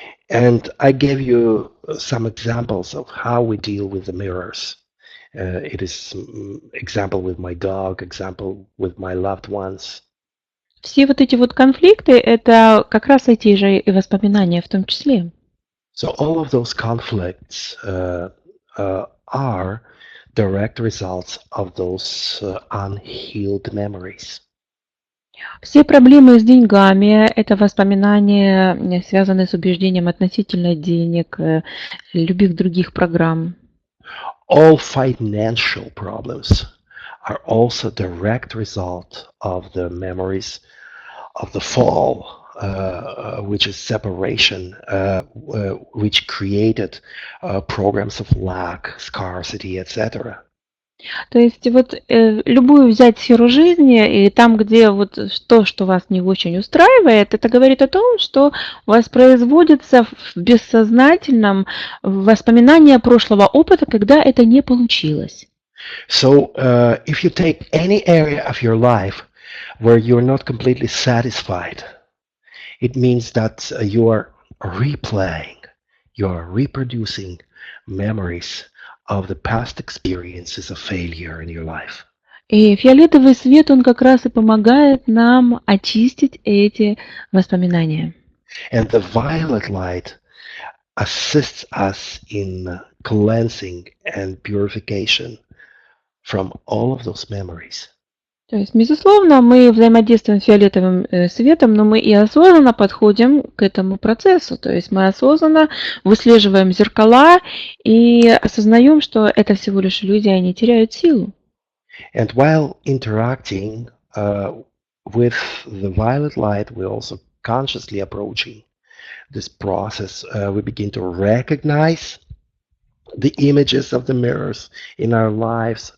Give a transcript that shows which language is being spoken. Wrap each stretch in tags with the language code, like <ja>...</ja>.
<en>And I gave you some examples of how we deal with the mirrors. It is example with my dog, example with my loved ones.</en> <ru>Все вот эти вот конфликты, это как раз эти же и воспоминания в том числе.</ru> <en>So all of those conflicts are direct results of those unhealed memories.</en> <ru>Все проблемы с деньгами– это воспоминания, связанные с убеждением относительно денег, любых других программ.</ru> <en>All financial problems are also direct result of the memories of the fall, which is separation, which created programs of lack, scarcity, etc.</en> <ru>То есть вот любую взять сферу жизни, и там, где вот то, что вас не очень устраивает, это говорит о том, что воспроизводится в бессознательном воспоминание прошлого опыта, когда это не получилось.</ru> <en>So if you take any area of your life where you're not completely satisfied, it means that you are replaying, you are reproducing memories of the past experiences of failure in your life.</en> <ru>И фиолетовый свет, он как раз и помогает нам очистить эти воспоминания.</ru> <en>And the violet light assists us in cleansing and purification from all of those memories.</en> <ru>То есть, безусловно, мы взаимодействуем с фиолетовым светом, но мы и осознанно подходим к этому процессу. То есть мы осознанно выслеживаем зеркала и осознаем, что это всего лишь иллюзия, они теряют силу.</ru> <en>And while interacting with the violet light, we're also consciously approaching this process. We begin to recognize the images of the mirrors in our lives.</en>